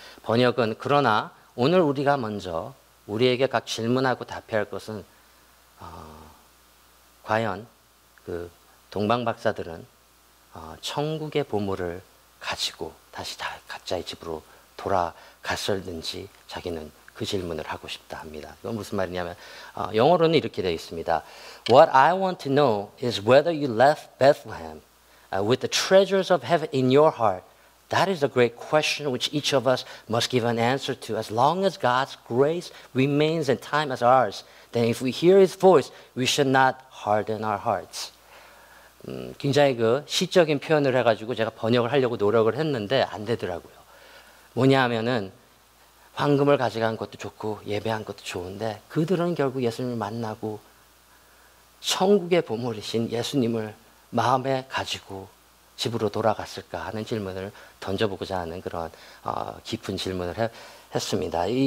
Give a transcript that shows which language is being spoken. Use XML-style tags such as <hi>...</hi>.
<ko>번역은 그러나 오늘 우리가 먼저 우리에게 각 질문하고 답해야 할 것은 과연 그 동방 박사들은 천국의 보물을 가지고 다시 각자의 집으로 돌아갔을는지 자기는 그 질문을 하고 싶다 합니다. 이건 무슨 말이냐면 영어로는 이렇게 되어 있습니다.</ko> <en>What I want to know is whether you left Bethlehem with the treasures of heaven in your heart. That is a great question which each of us must give an answer to. As long as God's grace remains in time as ours, then if we hear His voice, we should not harden our hearts.</en> <ko>굉장히 그 시적인 표현을 해가지고 제가 번역을 하려고 노력을 했는데 안 되더라고요. 뭐냐 하면은 황금을 가져간 것도 좋고 예배한 것도 좋은데 그들은 결국 예수님을 만나고 천국의 보물이신 예수님을 마음에 가지고 집으로 돌아갔을까 하는 질문을 던져보고자 하는 그런 깊은 질문을 했습니다.</ko>